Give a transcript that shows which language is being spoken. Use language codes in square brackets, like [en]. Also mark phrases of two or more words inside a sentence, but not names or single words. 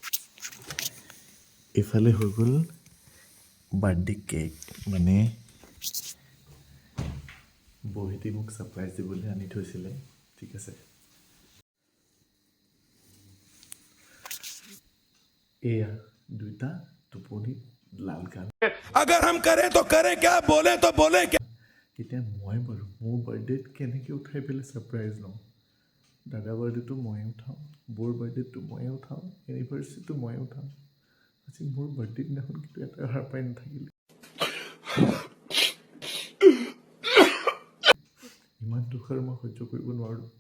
[as] এইফালে হৈ গ'ল [en] birthday cake, [as] মানে বহিতে মোক ছাৰপ্ৰাইজ দিবলৈ আনি থৈছিলে, ঠিক আছে। এয়া দুটা টোপনি লাল গান। [hi] अगर हम करें तो करें क्या, बोले तो बोले क्या। [as] এতিয়া মই বাৰু মোৰ বাৰ্থডেত কেনেকৈ উঠাই পেলাই ছাৰপ্ৰাইজ লওঁ। দাদা বাৰ্থডেটো ময়ে উঠাওঁ, বৌৰ বাৰ্থডেটো ময়ে উঠাওঁ, এনিভাৰ্চাৰীটো ময়ে উঠাওঁ। আজি মোৰ বাৰ্থডে দিনাখন কিন্তু এটা সাৰ পাই নাথাকিলে। ইমান দুখ আৰু মই সহ্য কৰিব নোৱাৰোঁ।